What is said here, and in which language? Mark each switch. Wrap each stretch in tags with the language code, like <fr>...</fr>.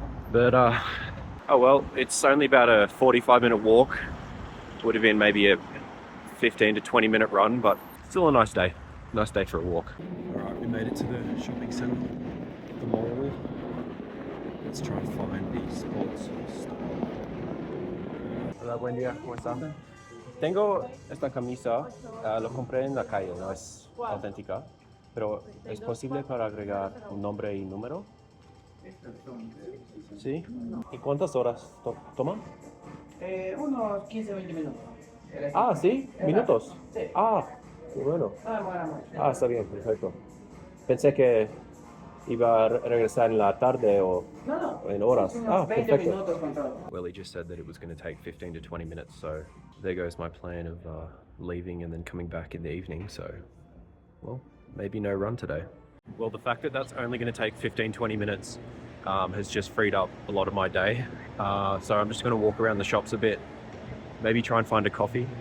<en>But oh well, it's only about a 45-minute walk. Would have been maybe a 15 to 20-minute run, but still a nice day. Nice day for a walk. All right, we made it to the shopping center, the mall. Let's try and find the sports store.</en> <es>Hola, buen día, ¿cómo está? Tengo esta camisa, lo compré en la calle, no es auténtica, pero ¿es posible para agregar un nombre y número? ¿Sí? ¿Y cuántas horas toma? Unos 15-20 minutos. Ah, ¿sí? ¿Minutos? Sí. Ah, qué bueno. No demora mucho. Ah, está bien, perfecto. Pensé que iba a regresar en la tarde o No. en horas. Unos 20 perfecto. minutos con todo.</es> <en>Well, he just said that it was going to take 15 to 20 minutes, so there goes my plan of leaving and then coming back in the evening, so, well, maybe no run today. Well, the fact that that's only going to take 15-20 minutes has just freed up a lot of my day, so I'm just going to walk around the shops a bit, maybe try and find a coffee.</en>